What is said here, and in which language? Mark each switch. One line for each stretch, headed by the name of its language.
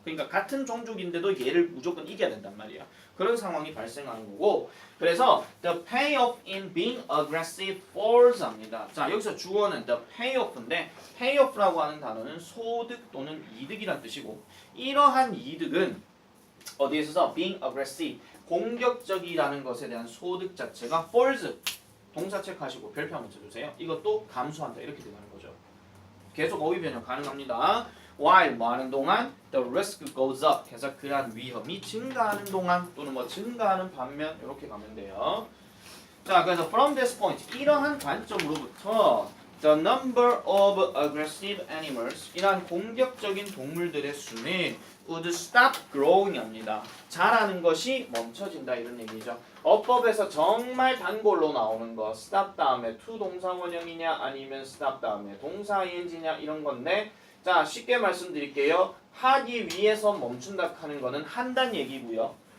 Korean: 그러니까 같은 종족인데도 얘를 무조건 이겨야 된단 말이야. 그런 상황이 발생하는 거고. 그래서
English: the payoff in being aggressive falls
Korean: 합니다. 자, 여기서 주어는
English: the payoff
Korean: 인데 payoff라고 하는 단어는 소득 또는 이득이란 뜻이고 이러한 이득은 어디에 있어서
English: being aggressive
Korean: 공격적이라는 것에 대한 소득 자체가 falls 동사 체크하시고 별표 한번 쳐주세요. 이것도 감소한다 이렇게 되는 거죠. 계속 어휘 변형 가능합니다. while 뭐 하는 동안
English: the risk goes up
Korean: 해서 그러한 위험이 증가하는 동안 또는 뭐 증가하는 반면 이렇게 가면 돼요. 자, 그래서
English: from this point
Korean: 이러한 관점으로부터
English: the number of aggressive animals
Korean: 이러한 공격적인 동물들의 수는
English: would stop growing
Korean: 합니다. 자라는 것이 멈춰진다 이런 얘기죠. 어법에서 정말 단골로 나오는 거 stop 다음에 to 동사 원형이냐 아니면 stop 다음에 동사 ing냐 이런 건데 자, 쉽게 말씀드릴게요. 하기 위해서 멈춘다 하는 거는 한다는 얘기고요.